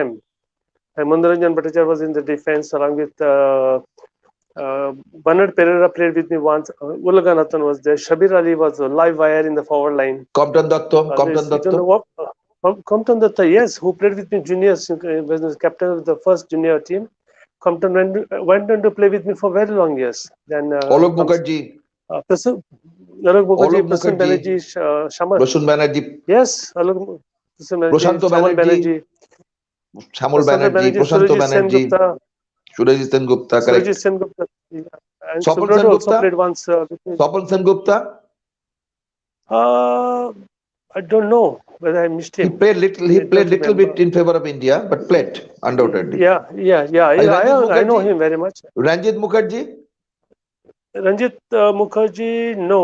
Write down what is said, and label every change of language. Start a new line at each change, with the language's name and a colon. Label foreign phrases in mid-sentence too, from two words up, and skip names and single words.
English: And Mandaranjan Bhattacharya was in the defense along with Bernard Pereira played with me once. Ulaganathan was there. Shabir Ali was a live wire in the forward line. Compton Datto, Compton You don't Datto. know what? Compton Datta, yes, who played with me juniors, was the captain of the first junior team. Compton went on to play with me for very long years. Then Alok Mukherjee, Alok Mukherjee, Alok Prasan Mukherjee, Banerjee, Shamal. Prasun Banerjee, Yes, Alok Prasan Banerjee, Prashanto Shamal Banerjee, Banerjee, Shamul Prasanto Banerjee, Banerjee, Prashanto Surajit Sen Banerjee, Gupta, Surajit Sen Gupta, Surajit correct. Sen Gupta, and Swapal Subroto Sen also Gupta, played once with me. Swapal Sen Gupta, I don't know whether I missed he him. played little, he I played don't little remember. bit in favor of India, but played undoubtedly. Yeah. Ranjit I know Mukherjee, him very much. Ranjit Mukherjee, Ranjit Mukherjee, no.